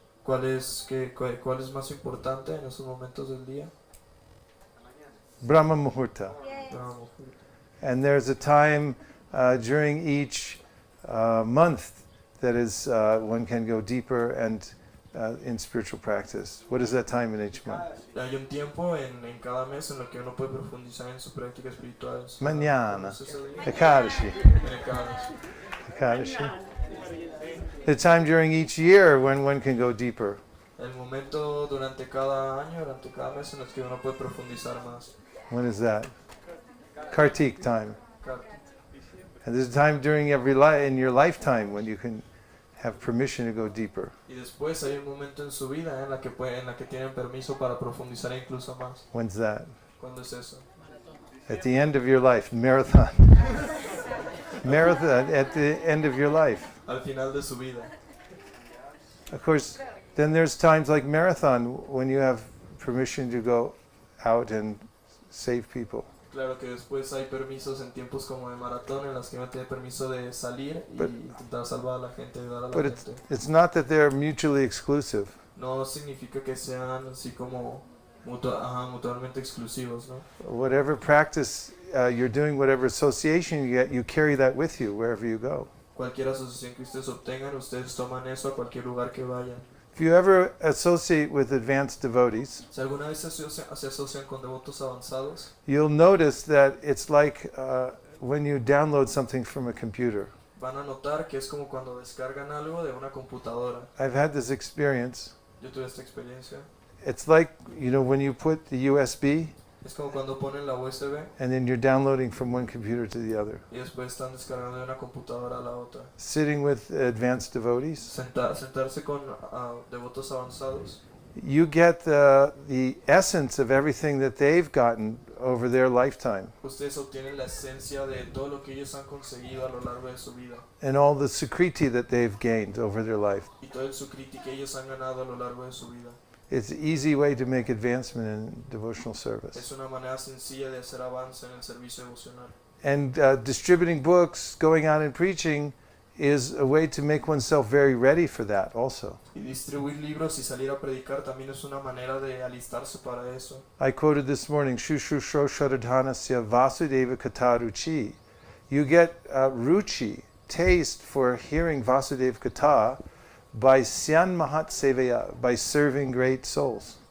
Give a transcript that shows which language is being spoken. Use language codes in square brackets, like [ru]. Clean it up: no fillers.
[es] ¿Cuál es más importante en esos momentos del día? [sa] Brahma Muhurta. [es] Vamos. [en] And there's a time during each month that is one can go deeper and in spiritual practice. What is that time in each month? [es] Hay un tiempo en cada mes en lo que uno puede profundizar en su práctica espiritual. Mañana. ¿Cuál es ese día? [sa] Ekadashi. [es] En Ekadashi. [sa] Ekadashi. [en] The time during each year when one can go deeper. [es] El momento durante cada año, durante cada mes en el que uno puede profundizar más. [en] When is that? Kartik time. [es] Claro. [en] And there's a time during in your lifetime when you can have permission to go deeper. [es] Y después hay un momento en su vida en la que tienen permiso para profundizar incluso más. [en] When's that? [es] ¿Cuándo es eso? [en] At the end of your life, marathon. Marathon at the end of your life. [es] Al final de su vida. [en] Of course, then there's times like marathon when you have permission to go out and save people. [es] Claro que después hay permisos en tiempos como de maratón en los que uno tiene permiso de salir y intentar salvar a la gente, ayudar a la [en] But [es] gente. [en] it's not that they're mutually exclusive. [es] No significa que sean así como mutuamente exclusivos, ¿no? [en] Whatever practice you're doing, whatever association you get, you carry that with you wherever you go. [es] Cualquier asociación que ustedes obtengan, ustedes toman eso a cualquier lugar que vayan. [en] If you ever associate with advanced devotees, [es] Si alguna vez se asocian con devotos avanzados, [en] you'll notice that it's like when you download something from a computer. [es] van a notar que es como cuando descargan algo de una computadora. [en] I've had this experience. [es] Yo tuve esta experiencia. [en] It's like, when you put the USB [es] Es como cuando ponen la USB [en] and then you're downloading from one computer to the other. [es] y después están descargando de una computadora a la otra. [en] Sitting with advanced devotees, [es] Sentarse con devotos avanzados, [en] you get the essence of everything that they've gotten over their lifetime [es] ustedes obtienen la esencia de todo lo que ellos han conseguido a lo largo de su vida [en] and all the sukriti that they've gained over their life. [es] y todo el sukriti que ellos han ganado a lo largo de su vida. [en] It's an easy way to make advancement in devotional [es] Es [en] service. [es] una manera sencilla de hacer avance en el servicio devocional. [en] And distributing books, going out and preaching is a way to make oneself very ready for that also. [es] Y distribuir libros y salir a predicar también es una manera de alistarse para eso. [sa] I quoted this morning, Shushusho Sharadhanasya Vasudeva Kataruchi. [en] You get ruchi, taste for hearing Vasudeva Kata by [sa] Syan Mahat Sevaya, [en] by serving great souls.